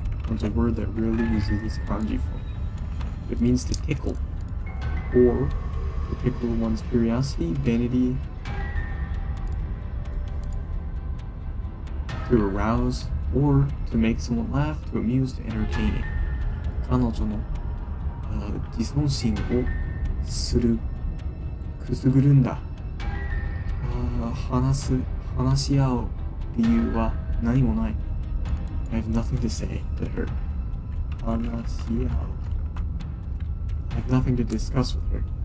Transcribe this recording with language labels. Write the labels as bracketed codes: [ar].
[en] It's a word that rarely uses its kanji form. It means to tickle, or to tickle one's curiosity, vanity, to arouse, or to make someone laugh, to amuse, to entertain. [ja] 彼女の自尊心をする、くすぐるんだ。話し合う理由は何もない。 [en] I have nothing to say to her. [ja] 話し合う。 [en] I have nothing to discuss with her.